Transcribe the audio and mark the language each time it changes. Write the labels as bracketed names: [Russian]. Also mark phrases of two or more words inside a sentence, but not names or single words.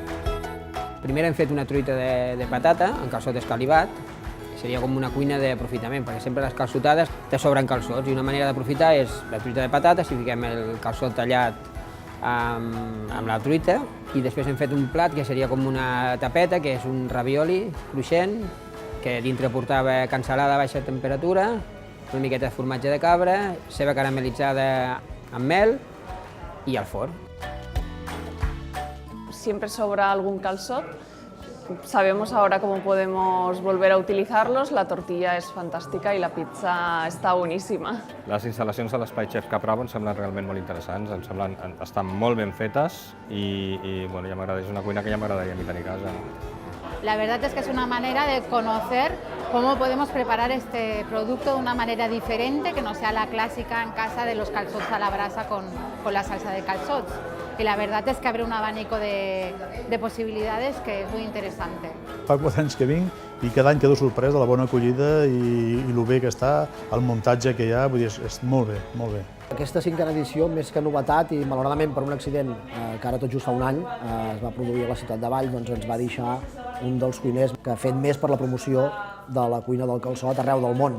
[Catalan] Primer hem fet una truita de patata amb calçot escalivat, que seria com una cuina d'aprofitament, perquè sempre les calçotades te sobren calçots, i una manera d'aprofitar és la truita de patata, si fiquem el calçot tallat amb la truita, i després hem fet un plat que seria com una tapeta, que és un ravioli cruixent, que dintre portava cansalada a baixa temperatura, una miqueta de formatge de cabra, ceba caramelitzada amb mel i al forn. [Spanish] Siempre sobra algún calçot. Sabemos ahora cómo podemos volver a utilizarlos. La tortilla es fantástica y la pizza está boníssima. [Catalan] Les instal·lacions de l'Espai Chef Capravo em semblen realment molt interessants, em semblen estan molt ben fetes i ja m'agrada, és una cuina que ja m'agradaria a mi tenir a casa. [Spanish] La verdad es que es una manera de conocer cómo podemos preparar este producto de una manera diferente, que no sea la clásica en casa de los calçots a la brasa con la salsa de calçots. Y la verdad es que abre un abanico de posibilidades que es muy interesante. [Catalan] Fa 4 anys que vinc i cada any quedo sorprès de la bona acollida i el bé que està, el muntatge que hi ha, vull dir, és molt bé, molt bé. Aquesta 5a edició, més que novetat, i malauradament per un accident que ara tot just fa un any es va produir a la ciutat de Valls, doncs ens va deixar un dels cuiners que ha fet més per la promoció de la cuina del calçot arreu del món.